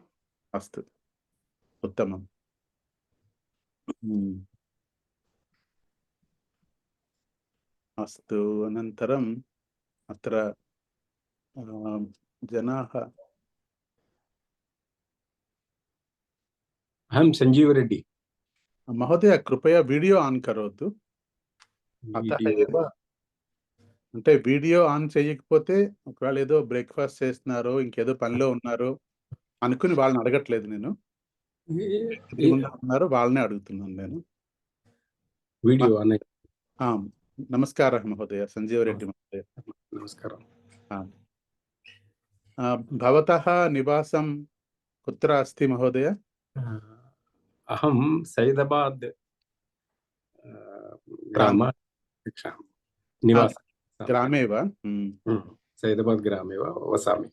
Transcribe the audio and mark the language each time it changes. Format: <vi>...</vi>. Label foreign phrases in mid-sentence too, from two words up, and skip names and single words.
<sa>अस्तु, उत्तमम्। अस्तु। अनन्तरम् अत्र जनाः। अहं संजीव रेड्डी महोदय, कृपया</sa> <en>video on</en> <sa>करोतु। अतः एव</sa> <te>అంటే</te> <en>video on</en> <te>చేయకపోతే ఒకవేళ ఏదో బ్రేక్ఫాస్ట్ చేస్తున్నారో ఇంకేదో పనిలో ఉన్నారో అనుకుని వాళ్ళని అడగట్లేదు నేను. ఉన్నారు వాళ్ళనే అడుగుతున్నాను నేను.</te> <en>video on.</en> <sa>నమస్కారం మహోదయ, సంజీవ రెడ్డి మహోదయ. నమస్కారం. भवतः निवासं कुत्र अस्ति महोदय? अहं सैदाबाद ग्रामे वा? सैदाबाद ग्रामे वा वसामि।</sa>